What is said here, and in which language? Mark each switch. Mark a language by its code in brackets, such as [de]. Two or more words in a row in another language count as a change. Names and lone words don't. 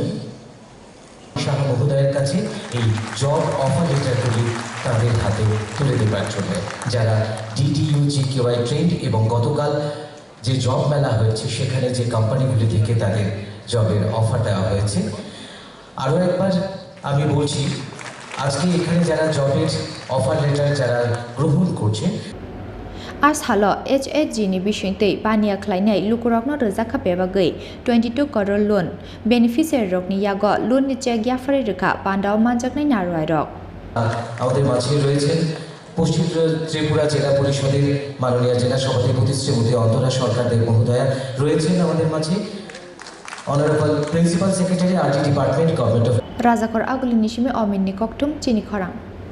[bn] শাহ মহোদয়ের কাছে এই [en] job offer letterguli [bn] তাদের হাতে তুলে দেওয়ার জন্য যারা DTUGQI ট্রেন্ড এবং গতকাল যে জব মেলা হয়েছে সেখানে যে কোম্পানিগুলি থেকে তাদের জবের অফার দেওয়া হয়েছে আরও একবার আমি বলছি আজকে এখানে যারা জবের [en] offer letter [bn] যারা গ্রহণ করছে [trp] আর সালো HHG ni bisingtei pania khlainai lukurokno rojak khapebagui 22 crore [en] loan beneficiary [trp] rokni yago loan ni check yafari rekha Panda o manjaknai narwai rok [bn] আমাদের মাঝে রয়েছেন পশ্চিম ত্রিপুরা জেলা পরিষদের মাননীয় জেলা সভাপতি শ্রীমতী অন্তরা সরকার দেব মহোদয়া রয়েছেন আমাদের মাঝে [en] honourable principal secretary RT department government of [trp] Rajakor aguli nishime ominni koktum Chini Khorang